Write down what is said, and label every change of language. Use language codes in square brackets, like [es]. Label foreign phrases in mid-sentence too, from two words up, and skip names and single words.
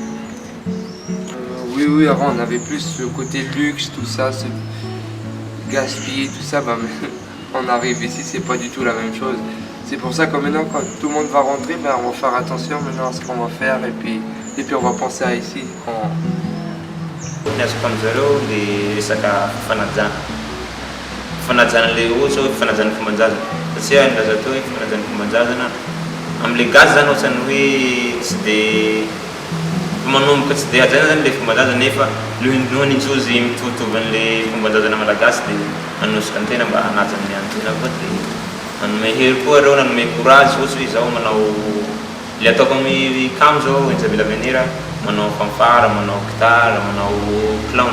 [fr] Oui, avant on avait plus ce côté luxe, tout ça, ce gaspiller, tout ça. On arrive ici, c'est pas du tout la même chose. C'est pour ça que maintenant, quand tout le monde va rentrer, on va faire attention maintenant à ce qu'on va faire et puis on va penser à ici. [mg] Azoko amin'izareo le resaka fanajana le ohatsy hoe fanajana fomban-drazana satria andraza teo hoe fanajana fomban-drazana amin'le gazy zany ohatrany hoe tsy dia manomboka tsy dia hajaina zany le fomban-drazana nefa nohony ijozy mitovitovy an'le fomban-drazana malagasy dia hanosika ny tena mba hanaja amin'ny antena koa dia nanome hery koa reo nanome courage ohatsy hoe izao manao le ataoko amin'ny kamo zao Enjabel Avenir manao fanfara, manao gitara, manao clown.